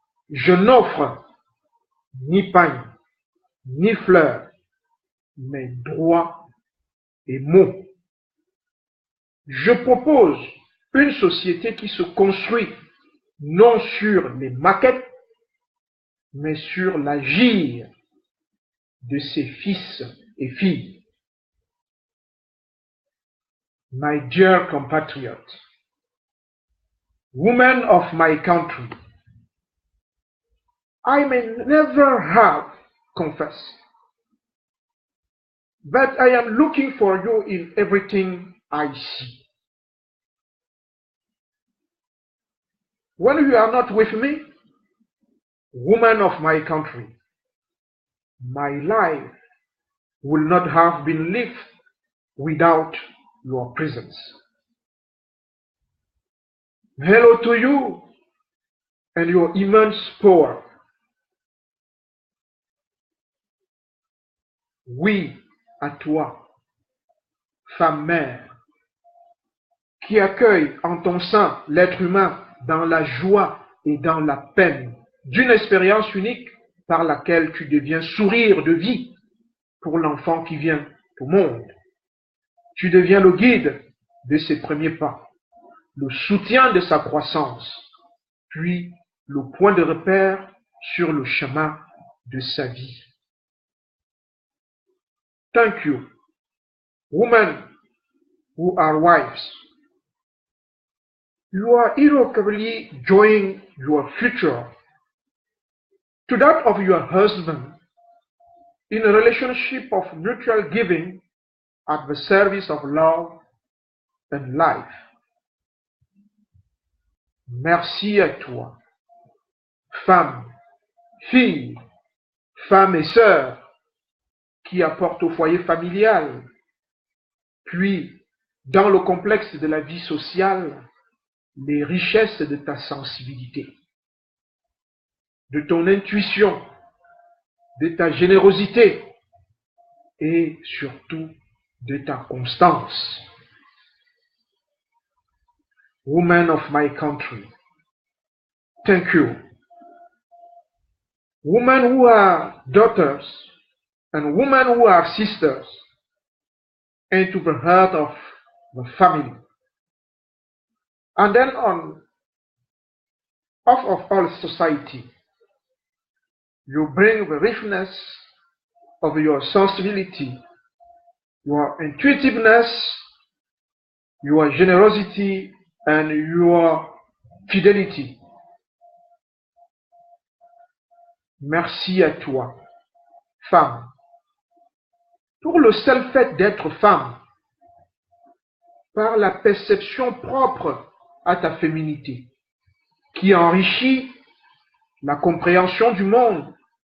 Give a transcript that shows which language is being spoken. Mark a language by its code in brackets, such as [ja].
[fr] Je n'offre ni pagne, ni fleurs, mais droits et mots. Je propose une société qui se construit non sur les maquettes, mais sur l'agir de ses fils et filles. [en] My dear compatriots, women of my country, I may never have confessed, but I am looking for you in everything I see. When you are not with me, women of my country, my life will not have been lived without your presence. Hello to you and your immense power. [fr] Oui à toi, femme mère, qui accueille en ton sein l'être humain dans la joie et dans la peine d'une expérience unique par laquelle tu deviens sourire de vie pour l'enfant qui vient au monde. Tu deviens le guide de ses premiers pas, le soutien de sa croissance, puis le point de repère sur le chemin de sa vie. [en] Thank you, women who are wives. You are irrevocably joining your future to that of your husband in a relationship of mutual giving at the service of love and life. [fr] Merci à toi, femme, fille, femme et sœur, qui apporte au foyer familial, puis dans le complexe de la vie sociale, les richesses de ta sensibilité, de ton intuition, de ta générosité et surtout de ta constance. [en] Women of my country, thank you. Women who are daughters and women who are sisters into the heart of the family. And then on off of all society, you bring the richness of your sensibility, your intuitiveness, your generosity and your fidelity. [fr] Merci à toi, femme, pour le seul fait d'être femme, par la perception propre à ta féminité, qui enrichit la compréhension du monde,